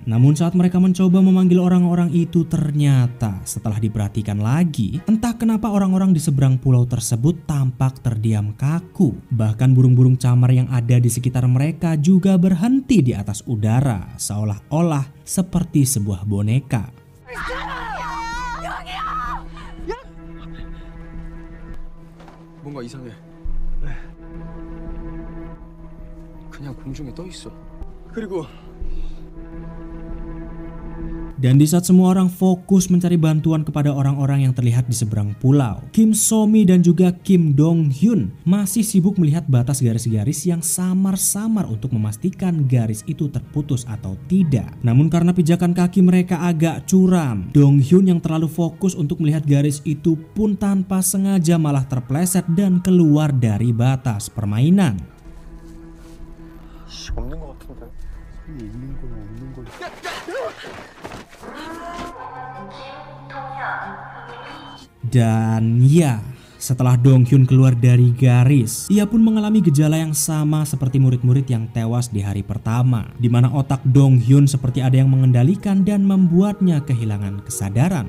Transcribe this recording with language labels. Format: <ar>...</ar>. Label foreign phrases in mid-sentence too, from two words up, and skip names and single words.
<id>Namun saat mereka mencoba memanggil orang-orang itu, ternyata setelah diperhatikan lagi, entah kenapa orang-orang di seberang pulau tersebut tampak terdiam kaku. Bahkan burung-burung camar yang ada di sekitar mereka juga berhenti di atas udara, seolah-olah seperti sebuah boneka.</id> <ko>뭔가 이상해. 그냥 공중에 떠 있어. 그리고</ko> <id>Dan di saat semua orang fokus mencari bantuan kepada orang-orang yang terlihat di seberang pulau, Kim So-mi dan juga Kim Dong-hyun masih sibuk melihat batas garis-garis yang samar-samar untuk memastikan garis itu terputus atau tidak. Namun karena pijakan kaki mereka agak curam, Dong-hyun yang terlalu fokus untuk melihat garis itu pun tanpa sengaja malah terpleset dan keluar dari batas permainan.</id> <ko>없는 것 같은데. 있는 거야, 없는 거야.</ko> <id>Dan ya, setelah Dong-hyun keluar dari garis, ia pun mengalami gejala yang sama seperti murid-murid yang tewas di hari pertama, di mana otak Dong-hyun seperti ada yang mengendalikan dan membuatnya kehilangan kesadaran.</id>